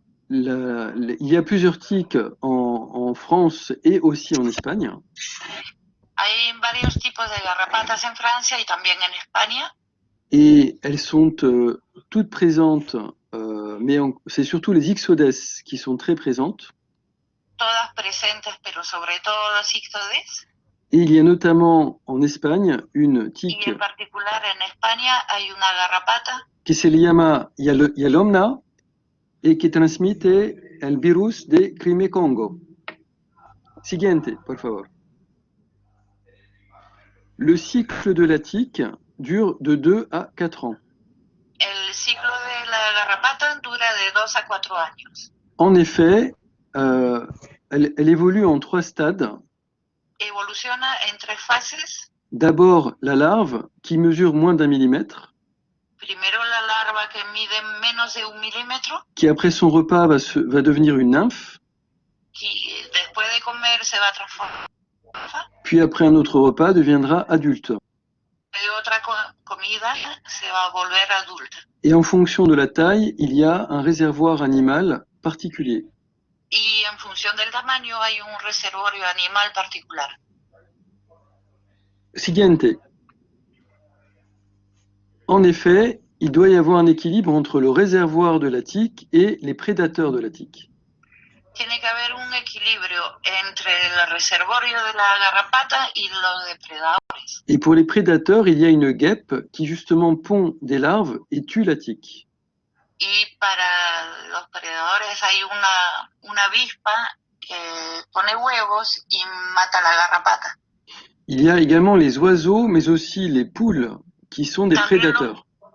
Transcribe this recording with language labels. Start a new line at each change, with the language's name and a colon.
French: Il y a plusieurs tiques en France et aussi en Espagne.
Spanish: Hay varios tipos de garrapatas en Francia y también en España.
French: Et elles sont toutes présentes, mais c'est surtout les Ixodes qui sont très présentes.
Spanish: Todas presentes, pero sobre todo los Ixodes.
French: Et il y a notamment en Espagne une tique.
Spanish: Y en particular en España hay una garrapata. Que se llama Yalomna
French: et qui
Spanish: transmite el virus de Crimea-Congo. Siguiente, por favor.
French: Le cycle de la tique dure de 2 à 4 ans.
Spanish: El ciclo de la garrapata dura de 2 a 4 años.
French: En effet, elle évolue en 3 stades.
Spanish: Evoluciona en 3 fases.
French: D'abord, la larve qui mesure moins d'1 millimètre.
Spanish: Primero la larva que mide menos de 1 milímetro.
French: Qui après son repas va devenir une nymphe.
Spanish: Qui después de comer se va transformar.
French: Puis après un autre repas deviendra adulte.
Spanish: De otra comida se va a volver adulta.
French: Et en fonction de la taille, il y a un réservoir animal particulier.
Spanish: Y en función del tamaño hay un reservorio animal particular. Siguiente.
French: En effet, il doit y avoir un équilibre entre le réservoir de la tique et les prédateurs de la tique.
Spanish: Tiene que haber un equilibrio entre el reservorio de la garrapata y los depredadores.
French: Et pour les prédateurs, il y a une guêpe qui justement pond des larves et tue la tique.
Spanish: Y para los predadores hay una avispa que pone huevos y mata la garrapata.
French: Il y a également les oiseaux, mais aussi les poules, qui sont des prédateurs.